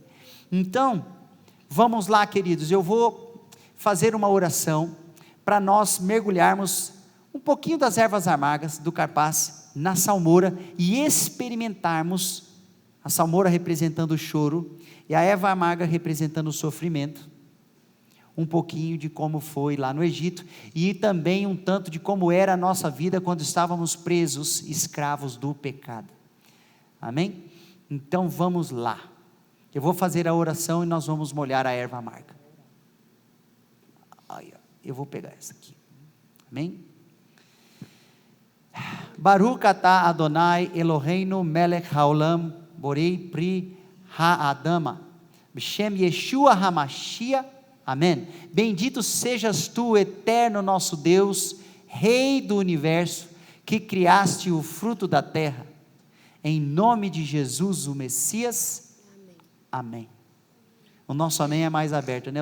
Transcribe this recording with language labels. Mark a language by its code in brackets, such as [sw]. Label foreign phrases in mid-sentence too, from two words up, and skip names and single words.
[pt] Então, vamos lá, queridos. Eu vou fazer uma oração para nós mergulharmos um pouquinho das ervas amargas do carpaz na salmoura e experimentarmos a salmoura representando o choro e a erva amarga representando o sofrimento, um pouquinho de como foi lá no Egito e também um tanto de como era a nossa vida quando estávamos presos, escravos do pecado. Amém? Então vamos lá, eu vou fazer a oração e nós vamos molhar a erva amarga. Eu vou pegar essa aqui. Amém? [he] ברוך אתה אדוני אלוהינו מלך העולם בורא פרי האדמה בשם ישוע המשיח. [pt] Amém. Bendito sejas tu, eterno nosso Deus, Rei do universo, que criaste o fruto da terra, em nome de Jesus o Messias. Amém. O nosso amém é mais aberto, né?